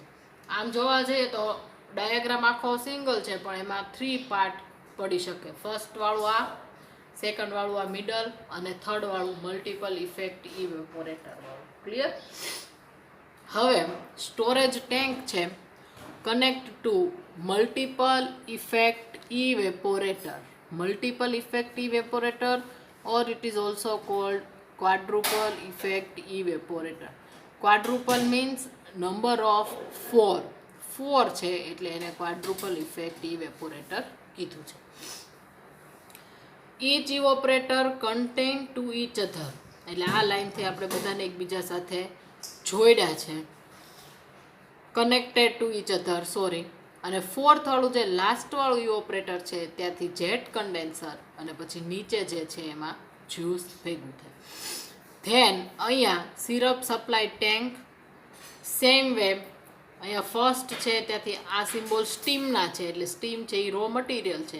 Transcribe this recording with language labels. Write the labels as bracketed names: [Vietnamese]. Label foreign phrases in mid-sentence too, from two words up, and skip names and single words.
[Gujarati] આમ જોવા જઈએ તો ડાયાગ્રામ આખો સિંગલ છે પણ એમાં 3 પાર્ટ પડી શકે. ફર્સ્ટ વાળું આ, સેકન્ડ વાળું આ મિડલ, અને થર્ડ વાળું [English] multiple effect evaporator [Gujarati] વાળું. ક્લિયર? હવે [English] storage tank [Gujarati] છે [English] connect to multiple effect [Gujarati] evaporator. [English] Multiple effect evaporator, or it is also called quadruple effect evaporator. Quadruple means number of 4. [Gujarati] 4 છે એટલે એને [English] quadruple effect evaporator [Gujarati] કીધું છે. [English] Each evaporator contain to each other. [Gujarati] એટલે આ લાઈનથી આપણે બધાને એકબીજા સાથે જોડ્યા છે. [English] connected to each other, સોરી. [Gujarati] અને ફોર્થ વાળું જે લાસ્ટ વાળું ઇવોપરેટર છે ત્યાંથી [English] jet condenser [Gujarati] અને પછી નીચે જે છે એમાં જ્યુસ ભેગું થાય. ધેન અહીંયા [English] syrup supply tank, same way [Gujarati] અહીંયા ફર્સ્ટ છે ત્યાંથી આ સિમ્બોલ સ્ટીમના છે, એટલે સ્ટીમ છે એ [English] raw material [Gujarati] છે.